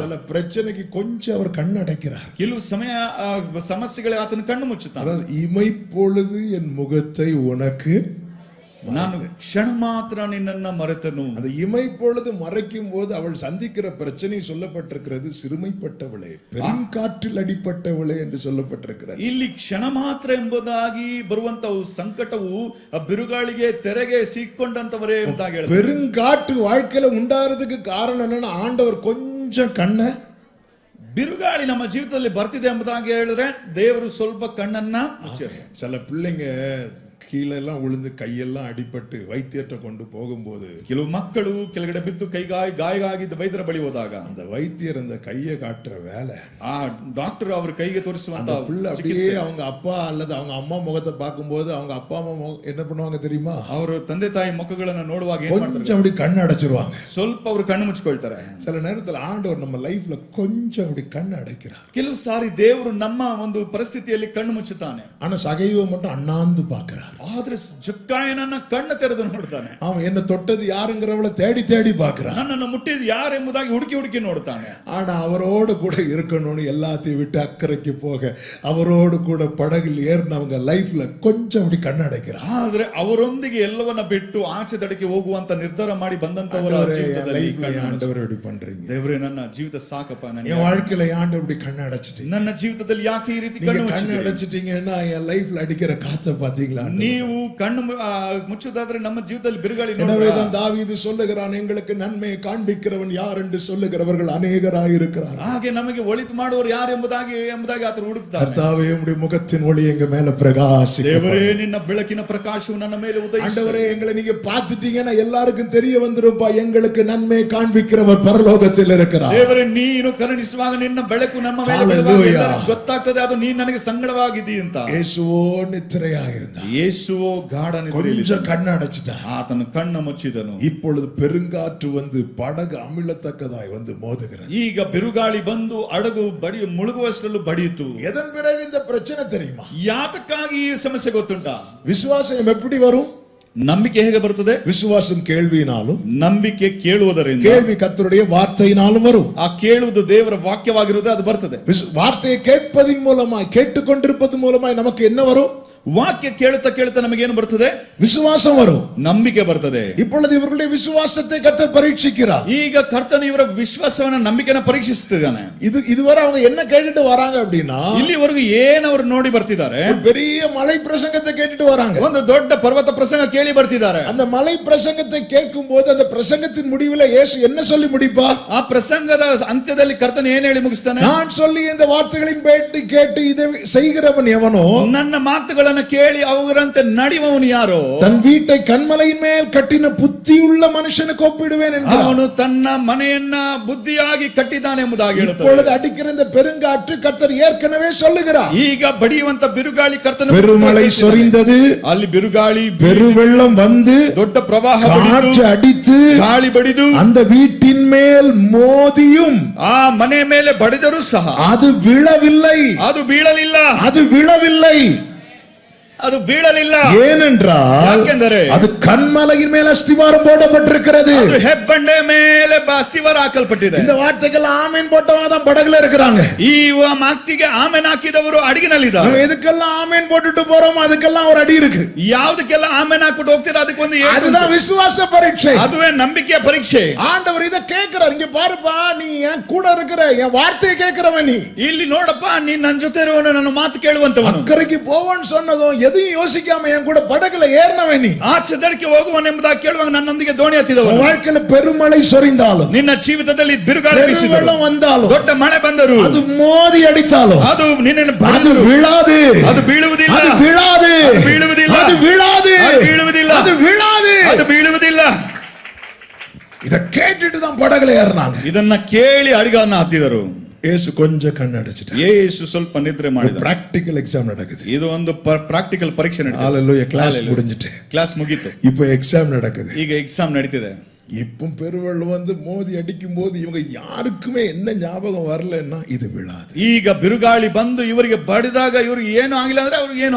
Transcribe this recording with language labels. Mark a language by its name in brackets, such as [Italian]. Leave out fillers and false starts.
[Tamil] சில பிரச்சனைக்கு கொஞ்சம் அவர் கண்ணடைக்கிறார். [Kannada] ಕೆಲವು ಸಮಯ ಸಮಸ್ಯೆಗಳಿಗೆ ಆತನು ಕಣ್ಣು ಮುಚ್ಚುತ್ತಾನೆ. [Tamil] அதாவது இமைப்பொழுது என் முகத்தை உனக்கு [Kannada] ನಾನು ಕ್ಷಣ ಮಾತ್ರ ನಿನ್ನನ್ನ ಮರೆತನು. [Tamil] அந்த இமைப்பொழுது மறைக்கும் போது அவள் சந்திக்கிற பிரச்சனை சொல்லப்பட்டிருக்கிறது, சிறுமைப்பட்டவளே, பெருங்காற்றில் அடிப்பட்டவளே என்று சொல்லப்பட்டிருக்கிறது. [Kannada] ಇಲ್ಲಿ ಕ್ಷಣ ಮಾತ್ರ ಎಂಬುದಾಗಿ ಬರುವಂತವು ಸಂಕಟವು ಬಿರುಗಾಳಿಗೆ ತೆರೆಗೆ ಸಿಕ್ಕೊಂಡಂತವರೇ ಎಂಬುದಾಗಿ ಹೇಳ್ತಾರೆ. [Tamil] பெருங்காற்று வாழ்க்கையில உண்டாகிறதுக்கு காரணம் என்னன்னா, ஆண்டவர் கொஞ்சம் கண்ண, [Kannada] ಬಿರುಗಾಳಿ ನಮ್ಮ ಜೀವಿತದಲ್ಲಿ ಬರ್ತಿದೆ ಎಂಬುದಾಗಿ ಹೇಳಿದ್ರೆ ದೇವರು ಸ್ವಲ್ಪ ಕಣ್ಣನ್ನ ಮುಚ್ಚಿದ್ದಾರೆ. [Tamil] சில பிள்ளைங்க கீழெல்லாம் விழுந்து கையெல்லாம் அடிபட்டு வைத்தியத்தை கொண்டு போகும்போது, [Kannada] ಕೆಲವು ಮಕ್ಕಳು ಕೆಳಗಡೆ ಬಿದ್ದು ಗಾಯ ಆಗಿದ್ದ ವೈದ್ಯರ ಬಳಿ ಹೋದಾಗ [Tamil] அந்த வைத்தியர் அந்த கையை காட்டுற வேலை, [Kannada] ಆ ಡಾಕ್ಟರ್ ಅವ್ರ ಕೈಗೆ ತೋರಿಸುವಂತ [Tamil] பிள்ளை அப்படியே அவங்க அப்பா அல்லது அவங்க அம்மா முகத்தை பார்க்கும்போது அவங்க அப்பா அம்மா என்ன பண்ணுவாங்க தெரியுமா? [Kannada] ಅವರು ತಂದೆ ತಾಯಿ ಮುಖಗಳನ್ನು ನೋಡುವಾಗ [Tamil] கொஞ்சம் அப்படி கண்ணு அடைச்சிருவாங்க. [Kannada] ಸ್ವಲ್ಪ ಅವರು ಕಣ್ಣು ಮುಚ್ಚಿಕೊಳ್ತಾರೆ. [Tamil] சில நேரத்தில் ஆண்டவர் நம்ம லைஃப்ல கொஞ்சம் அப்படி கண்ணு அடைக்கிறார். [Kannada] ಕೆಲವು ಸಾರಿ ದೇವರು ನಮ್ಮ ಒಂದು ಪರಿಸ್ಥಿತಿಯಲ್ಲಿ ಕಣ್ಣು ಮುಚ್ಚುತ್ತಾನೆ. [Tamil] ஆனா சகைவை மட்டும் அண்ணாந்து பார்க்கிறார். [Kannada] ಆದ್ರೆ ಜಕ್ಕಾಯನನ್ನ ಕಣ್ಣು ತೆರೆದು ನೋಡ್ತಾನೆ. [Tamil] அவன் என்ன தொட்டது யாருங்கிறவளை தேடி தேடி பார்க்கிறான். [Kannada] ನನ್ನನ್ನು ಮುಟ್ಟಿದ್ದು ಯಾರು ಎಂಬುದಾಗಿ ಹುಡುಕಿ ಹುಡುಕಿ ನೋಡ್ತಾನೆ. [Tamil] ஆனா அவரோடு கூட இருக்கணும்னு எல்லாத்தையும் விட்டு அக்கறைக்கு போக அவரோடு கூட படகில் ஏறினவங்க லைஃப்ல கொஞ்சம் அப்படி கண்ணடைக்கிறார். [Kannada] ಆದ್ರೆ ಅವರೊಂದಿಗೆ ಎಲ್ಲವನ್ನ ಬಿಟ್ಟು ಆಚೆ ದಡಕ್ಕೆ ಹೋಗುವಂತ ನಿರ್ಧಾರ ಮಾಡಿ ಬಂದಂತವರ ಜೀವಿತದಲ್ಲಿ [Tamil] ஆண்டவர் இப்படி பண்றீங்க? [Kannada] ದೇವರೇ, ನನ್ನ ಜೀವಿತ ಸಾಕಪ್ಪ, [Tamil] என் வாழ்க்கையில ஆண்டவர் இப்படி கண்ண அடைச்சிட்டீங்க. [Kannada] ನನ್ನ ಜೀವಿತದಲ್ಲಿ ಯಾಕೆ ಈ ರೀತಿ [Tamil] கண்ணு அடைச்சிட்டீங்கன்னா என் லைஃப்ல அடிக்கிற காத்த பாத்தீங்களா? [Kannada] ನೀವು ಕಣ್ಣು ಮುಚ್ಚುದಾದ್ರೆ ನಮ್ಮ ಜೀವಿತದಲ್ಲಿ ಬಿರುಗಾಳಿ. [Tamil] எனவேதான் தாவீது சொல்லுகிறான், எங்களுக்கு நன்மையை காண்பிக்கிறவன் யார் என்று சொல்லுகிறவர்கள் அநேகராய் இருக்கிறார். [Kannada] ಹಾಗೆ ನಮಗೆ ಒಳಿತು ಮಾಡುವವರು ಯಾರು ಎಂಬುದಾಗಿ ಆತನು ಹುಡುಕ್ತಾನೆ. [Tamil] கர்த்தாவே, உம்முடைய முகத்தின் ஒளி எங்க மேல பிரகாசிக்கட்டும். [Kannada] ದೇವರೇ, ನಿನ್ನ ಬೆಳಕಿನ ಪ್ರಕಾಶವು ನನ್ನ ಮೇಲೆ ಉದಯಿಸಲಿ. [Tamil] ஆண்டவரே, எங்களை நீங்க பார்த்துட்டீங்கன்னா எல்லாருக்கும் தெரிய வந்துருப்பா, எங்களுக்கு நன்மை காண்பிக்கிறவர் பரலோகத்தில் இருக்கிறார். [Kannada] ದೇವರೇ, ನೀನು ಕರುಣಿಸುವಾಗ ನಿನ್ನ ಬೆಳಕು ನಮ್ಮ ಮೇಲೆ ಬೀಳುವಾಗ ಎಲ್ಲರಿಗೂ ಗೊತ್ತಾಗ್ತದೆ ಅದು ನೀನು ನನಗೆ ಸಂಗಡವಾಗಿದ್ದೀ ಅಂತ. [Tamil] ಯೇಸುವೋ நித்திரையாயிருந்தார். [Kannada] ಯೇಸುವೋ ಗಾಢ ನಿದ್ರೆಯಲ್ಲಿ [Tamil] கொஞ்சம் கண்ணு அடைச்சிட்டார். [Kannada] ಆತನು ಕಣ್ಣು ಮುಚ್ಚಿದನು. [Tamil] இப்பொழுது பெருங்காற்று வந்து படகு அமிழத்தக்கதாய் வந்து மோதுகிறது. [Kannada] ಈಗ ಬಿರುಗಾಳಿ ಬಂದು ಹಡಗು ಮುಳುಗುವಷ್ಟರಲ್ಲೂ ಬಡಿಯಿತು. [Tamil] எதன் பிறகு இந்த பிரச்சனை தெரியுமா? [Kannada] ಯಾತಕ್ಕಾಗಿ ಈ ಸಮಸ್ಯೆ ಗೊತ್ತುಂಟಾ? [Tamil] விசுவாசம் எப்படி வரும்? [Kannada] ನಂಬಿಕೆ ಹೇಗೆ ಬರುತ್ತದೆ? [Tamil] விசுவாசம் கேள்வியினாலும், [Kannada] ನಂಬಿಕೆ ಕೇಳುವುದರಿಂದ, [Tamil] கேள்வி கர்த்தருடைய வார்த்தையினாலும் வரும். [Kannada] ಆ ಕೇಳುವುದು ದೇವರ ವಾಕ್ಯವಾಗಿರುತ್ತದೆ, ಅದು ಬರ್ತದೆ. [Tamil] வார்த்தையை கேட்பதின் மூலமாய், கேட்டுக்கொண்டிருப்பது மூலமாய் நமக்கு என்ன வரும்? [Kannada] ವಾಕ್ಯ ಕೇಳುತ್ತಾ ಕೇಳುತ್ತಾ ನಮಗೇನು ಬರ್ತದೆ? [Tamil] விசுவாசம் வரும், [Kannada] ನಂಬಿಕೆ ಬರ್ತದೆ. [Tamil] இப்பொழுது இவர்களுடைய விசுவாசத்தை கர்த்தர் பரீட்சிக்கிறார். [Kannada] ಈಗ ಕರ್ತನು ಇವರ ವಿಶ್ವಾಸವನ್ನ, ನಂಬಿಕೆನ ಪರೀಕ್ಷಿಸುತ್ತಿದ್ದಾನೆ. [Tamil] இதுவரை அவங்க என்ன கேட்டுட்டு வராங்க அப்படின்னா, [Kannada] ಇಲ್ಲಿವರೆಗೂ ಏನು ಅವರು ನೋಡಿ ಬರ್ತಿದ್ದಾರೆ? [Tamil] பெரிய மலை பிரசங்கத்தை கேட்டுட்டு வராங்க. [Kannada] ಒಂದು ದೊಡ್ಡ ಪರ್ವತ ಪ್ರಸಂಗ ಕೇಳಿ ಬರ್ತಿದ್ದಾರೆ. [Tamil] அந்த மலை பிரசங்கத்தை கேட்கும் போது அந்த பிரசங்கத்தின் முடிவில் இயேசு என்ன சொல்லி முடிப்பார்? [Kannada] ಆ ಪ್ರಸಂಗದ ಅಂತ್ಯದಲ್ಲಿ ಕರ್ತನು ಏನು ಹೇಳಿ ಮುಗಿಸ್ತಾನೆ? [Tamil] நான் சொல்லி இந்த வார்த்தைகளின் கேட்டு இதை செய்கிறவன் எவனோ, [Kannada] ನನ್ನ ಮಾತುಗಳನ್ನು ಕೇಳಿ ಅವುಗಳಂತೆ ನಡೆಯುವವನು ಯಾರೋ, [Tamil] தன் வீட்டை கன்மலையின் மேல் கட்டின புத்தியுள்ள மனுஷனுக்கு ஒப்பிடுவேன் என்கிறார். [Kannada] ಅವನು ತನ್ನ ಮನೆಯನ್ನ ಬುದ್ಧಿಯಾಗಿ ಕಟ್ಟಿದ್ದಾನೆ ಎಂಬುದಾಗಿ ಹೇಳುತ್ತದೆ. [Tamil] இப்பொழுது அடிக்கிற இந்த பெருங்காற்று கர்த்தர் ஏற்கனவே சொல்லுகிறார். [Kannada] ಈಗ ಬಡಿಯುವಂತ ಬಿರುಗಾಳಿ ಕರ್ತನ [Tamil] பெருமழை சொரிந்தது, [Kannada] ಅಲ್ಲಿ ಬಿರುಗಾಳಿ, [Tamil] பெருவெள்ளம் வந்து, [Kannada] ದೊಡ್ಡ ಪ್ರವಾಹ [Tamil] காற்று அடித்து, [Kannada] ಗಾಳಿ ಬಡಿದು [Tamil] அந்த வீட்டின் மேல் மோதியும் [Kannada] ಆ ಮನೆ ಮೇಲೆ ಬಡಿದರೂ ಸಹ [Tamil] அது விழவில்லை. [Kannada] ಅದು ಬೀಳಲಿಲ್ಲ. [Tamil] அது விழவில்லை. [Kannada] ಅದು ಬೀಳಲಿಲ್ಲ. [Tamil] ஏனென்றால் [Kannada] ಯಾಕೆಂದರೆ [Tamil] அது கன்மலையின் மேல் அஸ்திவாரம் போடப்பட்டிருக்கிறது. [Kannada] ಅದು ಹೆಬ್ಬಂಡೆ ಮೇಲೆ ಅಸ್ತಿವಾರ ಹಾಕಲ್ಪಟ್ಟಿದೆ. [Tamil] இந்த வார்த்தைகள் ஆமேன் போட்டவங்க தான் படகுல இருக்கிறாங்க. [Kannada] ಈ ಮಾತಿಗೆ ಆಮೆನ್ ಹಾಕಿದವರು ಅಡಿಗಿನಲ್ಲಿದ್ದಾರೆ. [Tamil] நம்ம எதுக்கெல்லாம் ஆமேன் போட்டுட்டு போறோமோ அதுக்கெல்லாம் ஒரு அடி இருக்கு. [Kannada] ಯಾವುದಕ್ಕೆಲ್ಲ ಆಮೆನ್ ಹಾಕ್ಬಿಟ್ಟು ಹೋಗ್ತೀರಾ ಅದಕ್ಕೆ ಒಂದು ಏಟು. [Tamil] அதுதான் விசுவாச பரீட்சை. [Kannada] ಅದುವೇ ನಂಬಿಕೆಯ ಪರೀಕ್ಷೆ. [Tamil] ஆண்டவர் இத கேக்குறார். இங்க பாருப்பா, நீ என் கூட இருக்கிற, என் வார்த்தையை கேட்கிறவன் நீ. [Kannada] ಇಲ್ಲಿ ನೋಡಪ್ಪ, ನೀನ್ ನನ್ನ ಜೊತೆ ಇರುವವನು, ನನ್ನ ಮಾತು ಕೇಳುವಂತವನು. [Tamil] அக்கறைக்கு போவோன்னு சொன்னதும் எதையும் யோசிக்காம என் கூட படகுல ஏறினவன் நீ. [Kannada] ಆಚೆ ದಡಕ್ಕೆ ಹೋಗುವನು ಎಂಬುದಾಗಿ ಕೇಳುವಾಗ ನನ್ನೊಂದಿಗೆ ದೋಣಿ ಹತ್ತಿದವನು. [Tamil] வாழ்க்கையில பெருமழை சொரிந்தாலும், [Kannada] ನಿನ್ನ ಜೀವಿತದಲ್ಲಿ ಬಿರುಗಾಳಿ ಬೀಸಿದರು, [Tamil] வெள்ளம் வந்தாலும், [Kannada] ದೊಡ್ಡ ಮಳೆ ಬಂದರು, [Tamil] அது மோதி அடிச்சாலும், [Kannada] ಅದು ನಿನ್ನನ್ನು [Tamil] அது [Kannada] ಬಡಿದರು, [Tamil] விழாது. [Kannada] ಅದು ಬೀಳುವುದಿಲ್ಲ, [Tamil] அது விழாது. [Kannada] ಅದು ಬೀಳುವುದಿಲ್ಲ, [Tamil] அது விழாது. [Kannada] ಅದು ಬೀಳುವುದಿಲ್ಲ, [Tamil] அது விழாது. [Kannada] ಅದು ಬೀಳುವುದಿಲ್ಲ. [Tamil] இத கேட்டுட்டு தான் படகுல ஏறினாங்க. [Kannada] ಇದನ್ನ ಕೇಳಿ ಅಡಿಗನ್ನ ಹತ್ತಿದರು. [Tamil] ஏசு கொஞ்சம் கண்ணடைச்சிட்டார். [Kannada] ಯೇಸು ಸ್ವಲ್ಪ ನಿದ್ರೆ ಮಾಡಿದ. [Tamil] பிராக்டிகல் எக்ஸாம் நடக்குது. [Kannada] ಇದು ಒಂದು ಪ್ರಾಕ್ಟಿಕಲ್ ಪರೀಕ್ಷೆ ನಡೀತಿದೆ. [Tamil] ஹalleluya, கிளாஸ் முடிஞ்சிட்டு, [Kannada] ಕ್ಲಾಸ್ ಮುಗೀತು, [Tamil] இப்போ எக்ஸாம் நடக்குது. [Kannada] ಈಗ ಎಕ್ಸಾಮ್ ನಡೀತಿದೆ. [Tamil] இப்போ பெருவெள்ளம் வந்து மோதி அடிக்கும் போது இவங்க யாருக்குமே என்ன ஞாபகம் வரலன்னா இது விழாது. [Kannada] ಈಗ ಬಿರುಗಾಳಿ ಬಂದು ಇವರಿಗೆ ಬಡಿದಾಗ ಇವ್ರಿಗೆ ಏನು ಆಗಿಲ್ಲ ಅಂದ್ರೆ ಅವ್ರಿಗೆ ಏನು